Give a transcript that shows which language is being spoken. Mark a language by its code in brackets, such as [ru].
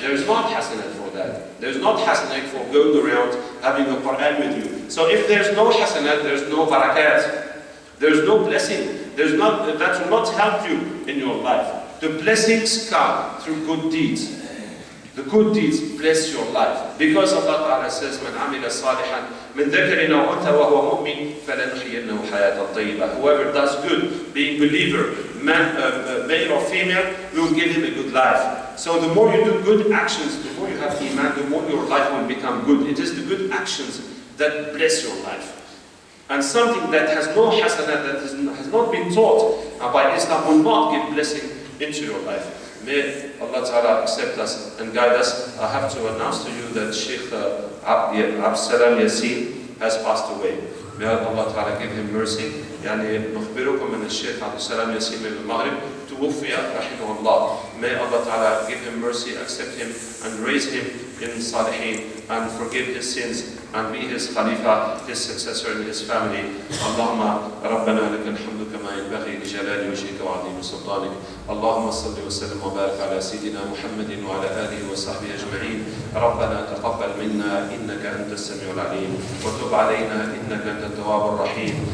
[en] There is not hasanat for that. There is not hasanat for going around having a Quran with you. So if there is no hasanat, there is no barakat. There is no blessing. That will not help you in your life. The blessings come through good deeds. The good deeds bless your life. Because Allah Ta'ala says, [ar] مَنْ عَمِلَ صَالِحًا مِنْ ذَكَرٍ أَوْ أُنْثَىٰ وَهُوَ مُؤْمِنٌ فَلَنُحْيِيَنَّهُ حَيَاةً طَيِّبَةً. [en] Whoever does good, being believer, male or female, we will give him a good life. So the more you do good actions, the more you have Iman, the more your life will become good. It is the good actions that bless your life. And something that has no hasanat, that has not been taught by Islam, will not give blessing into your life. May Allah Ta'ala accept us and guide us. I have to announce to you that Sheikh Abderraouf has passed away. May Allah Ta'ala give him mercy. [ar] يعني نخبركم أن الشيخ عبد السلام من المغرب توفي رحمه الله. [en] May Allah Ta'ala give him mercy, accept him and raise him in Salihin and forgive his sins and be his Khalifa, his successor in his family. [ar] اللهم ربنا لك الحمد كما ينبغي لجلال وجهك وعظيم سلطانك. اللهم صل وسلم وبارك على سيدنا محمد وعلى آله وصحبه أجمعين. ربنا تقبل منا إنك أنت السميع العليم وتب علينا إنك أنت التواب الرحيم.